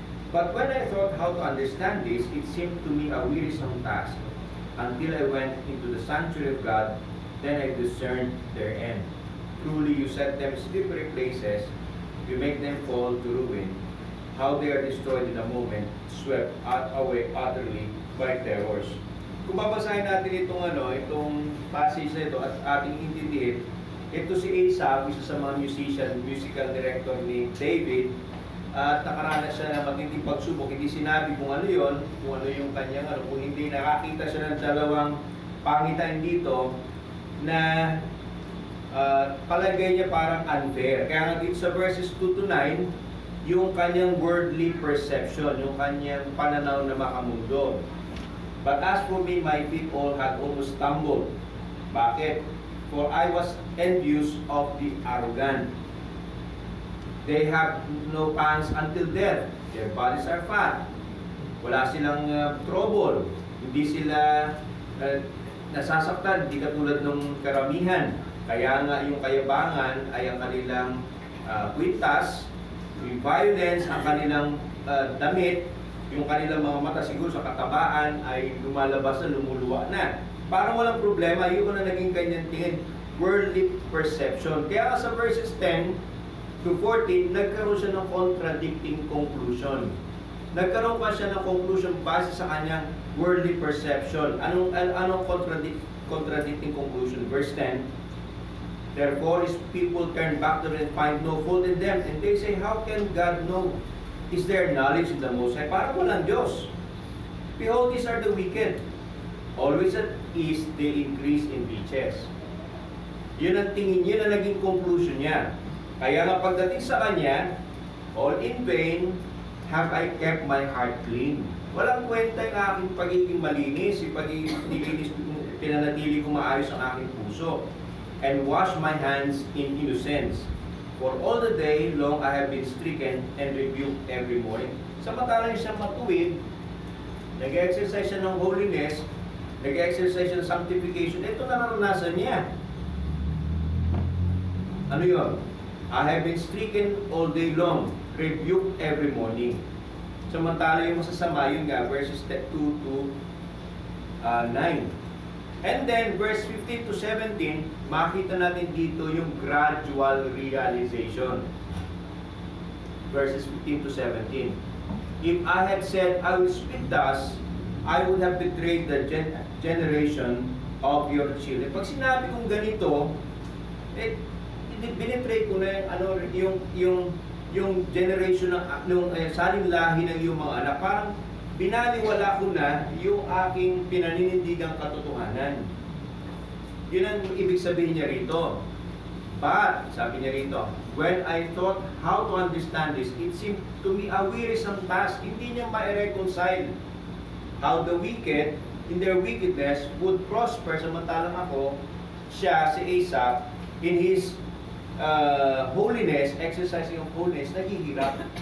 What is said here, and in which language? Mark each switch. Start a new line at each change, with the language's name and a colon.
English: But when I thought how to understand this, it seemed to me a wearisome task. Until I went into the sanctuary of God, then I discerned their end. Truly you set them slippery places, you make them fall to ruin. How they are destroyed in a moment, swept away utterly by terrors."
Filipino: Kung babasahin natin itong passage na ito at ating intindihin, ito si Asaph, isa sa mga musical director ni David, at nakaranas siya ng matinding pagsubok. Hindi sinabi kung ano yon, kung ano yung kanyang kung hindi nakakita siya ng dalawang pangitan dito na palagay niya parang unfair. Kaya nga dito sa verses 2 to 9, yung kanyang worldly perception, yung kanyang pananaw na makamundo.
English: "But as for me, my feet all had almost stumbled."
Filipino: Bakit?
English: "For I was envious of the arrogant. They have no pangs until death. Their bodies are fat."
Filipino: Wala silang trouble. Hindi sila nasasaktan, hindi katulad ng karamihan. Kaya nga yung kayabangan ay ang kanilang kwintas, yung violence, ang kanilang damit, yung kanilang mga mata siguro sa katabaan ay lumalabas na, lumuluwa na. Parang walang problema, yun na naging kanyang tingin.
English: Worldly perception.
Filipino: Kaya sa verses 10 to 14, nagkaroon siya ng contradicting conclusion. Nagkaroon pa siya ng conclusion base sa kanyang worldly perception. Anong contradicting conclusion?
English: Verse 10, "Therefore his people turn back to them and find no fault in them. And they say, how can God know? Is there knowledge in the Most High?"
Filipino: Parang walang Diyos.
English: "Behold, these are the wicked. Always at ease, they increase in riches."
Filipino: Yun ang tingin niya na naging conclusion niya. Kaya nga pagdating sa kanya,
English: all in vain have I kept my heart clean.
Filipino: Walang kwenta yung aking pagiging malinis, yung pagiging nilinis, pinanatili ko maayos ang aking puso.
English: And wash my hands in innocence. For all the day long I have been stricken and rebuked every morning.
Filipino: Samantalang siya matuwid, nag-exercise siya ng holiness, nag-exercise siya ng sanctification, ito naranasan niya. Ano yun?
English: I have been stricken all day long, rebuked every morning.
Filipino: Samantala yung masasama, yun nga, verses 2 to 9. And then, verse 15 to 17, makita natin dito yung gradual realization.
English: Verses 15 to 17. If I had said, I will speak thus, I would have betrayed the generation of your children.
Filipino: Pag sinabi kong ganito, binitray ko na yung generation ng saling lahi ng iyong mga anak. Parang binaliwala ko na yung aking pinaninindigang katotohanan. Yun ang ibig sabihin niya rito.
English: But,
Filipino: sabi niya rito,
English: when I thought how to understand this, it seemed to me a wearisome task.
Filipino: Hindi niya ma-reconcile
English: how the wicked, in their wickedness, would prosper.
Filipino: Samantalang ako, siya,
English: si Asaph, in his holiness, exercising of holiness,
Filipino: naghihirap.